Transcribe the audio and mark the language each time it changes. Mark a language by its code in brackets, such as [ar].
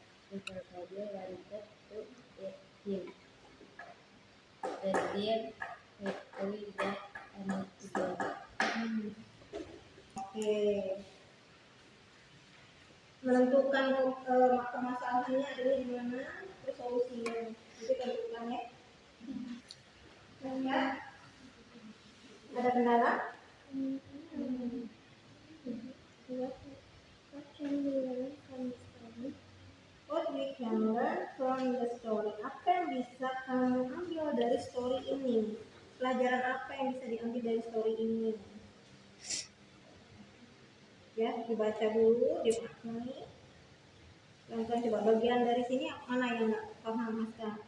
[en] The crocodile wanted to eat him. The deer replied that unusual. Oke. [id] Menentukan permasalahannya adalah gimana, terus solusinya. Itu tentukan ya. Ya. Ada kendala? [en] What can we learn from the story? What we can learn from the story. [id] Apa yang bisa kamu ambil dari story ini? Pelajaran apa yang bisa diambil dari story ini? Ya, dibaca dulu, dipahami. Pelan-pelan coba bagian dari sini mana yang nggak paham Mas?